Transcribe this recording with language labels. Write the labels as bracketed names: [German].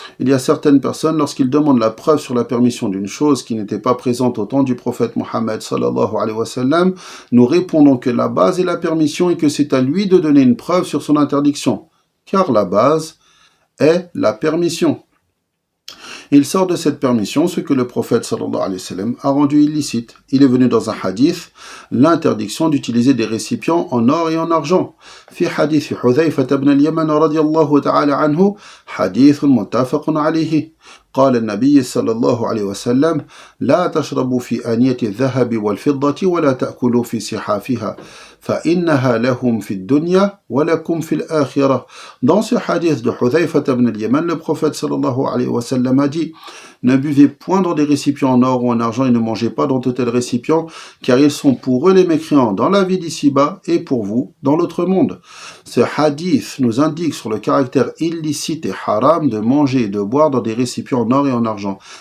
[French] Il y a certaines personnes, lorsqu'ils demandent la preuve sur la permission d'une chose qui n'était pas présente au temps du prophète Mohammed sallallahu alayhi wa sallam, nous répondons que la base est la permission et que c'est à lui de donner une preuve sur son interdiction, car la base est la permission. Il sort de cette permission ce que le prophète sallallahu alayhi wa sallam a rendu illicite. Il est venu dans un hadith l'interdiction d'utiliser des récipients en or et en argent. [Arabic] في حديث حذيفة بن اليمن رضي الله تعالى عنه حديث متفق عليه. قال النبي صلى الله عليه وسلم: لا تشربوا في آنية الذهب والفضة ولا تأكلوا في سحافها فإنها لهم في الدنيا ولكم في الآخرة. [French] Dans ce hadith de Hudhayfa ibn al-Yaman, le prophète sallallahu alayhi wa sallam a dit: ne buvez point dans des récipients en or ou en argent et ne mangez pas dans de tels récipients, car ils sont pour eux les mécréants dans la vie d'ici-bas et pour vous dans l'autre monde. Ce hadith nous indique sur le caractère illicite et haram de manger et de boire dans des récipients en or et en argent.